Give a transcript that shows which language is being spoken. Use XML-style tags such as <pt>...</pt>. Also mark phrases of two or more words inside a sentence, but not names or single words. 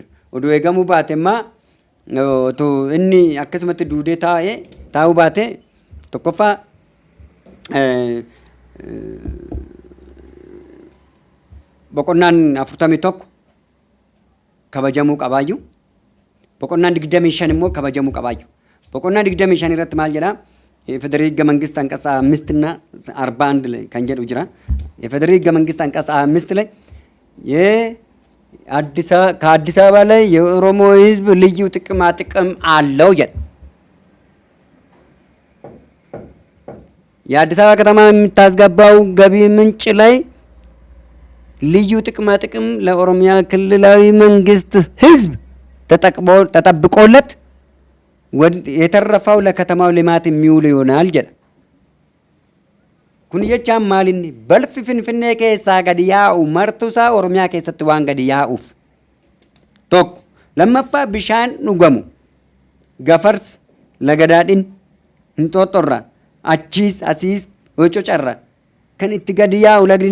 <om>Oduu eegamuu baate immoo otoo inni akkasumatti duudee taa'uu baate tokkoffaa boqonnaan 41 kabajamuu qabaayyuu. Boqonnaan 25 immoo kabajamuu qabaayyuu. Boqonnaan 25 irratti maal jedhaa?</om> <am>የፌዴራል ሕገ መንግስት አንቀጽ 5 እና 41 ላይ ከንጀዱ ጅራ የፌዴራል ሕገ መንግስት አንቀጽ 5 ላይ ከአዲስ አበባ ላይ የኦሮሞ ህዝብ ልዩ ጥቅማ ጥቅም አለው ይላል። የአዲስ አበባ ከተማ የምታስገባው ገቢ ምንጭ ላይ ልዩ ጥቅማ ጥቅም ለኦሮሚያ ክልላዊ መንግስት ህዝብ ተጠብቆለት የተረፈው ለከተማው ልማት የሚውል ይሆናል ጀለ</am> <om>kun jechaan maalinni balfi finfinnee keessaa gadi yaa'u martusaa oromiyaa keessatti waan gadi yaa'uuf tokko lammaffaa bishaan dhugamu gafarsa lagadaadhin hinxooxxorra achiis asiis hococarra kan itti gadi yaa'u lagni</om>